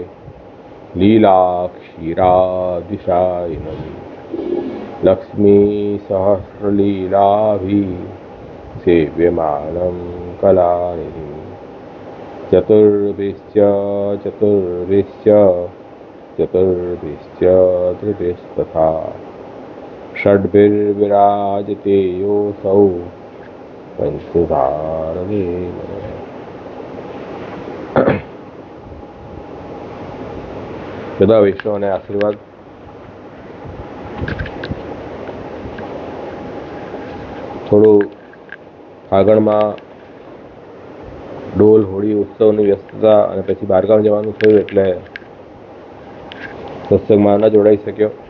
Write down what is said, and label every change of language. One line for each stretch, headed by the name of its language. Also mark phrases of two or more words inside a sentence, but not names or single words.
Sanskrit: लीलाक्षीरादिशायिनम् लक्ष्मीसहस्रलीलाभिः सेव्यमानं कलानिधिम् चतुर्भिश्च त्रिभिस्तथा षड्भिर्विराजते योऽसौ पंचधारणे
Gujarati: બધા વૈષ્ણવોને આશીર્વાદ. થોડું ફાગણમાં ડોલ હોળી ઉત્સવની વ્યસ્તતા અને પછી બહારગામ જવાનું થયું એટલે સત્સંગમાં ન જોડાઈ શક્યો.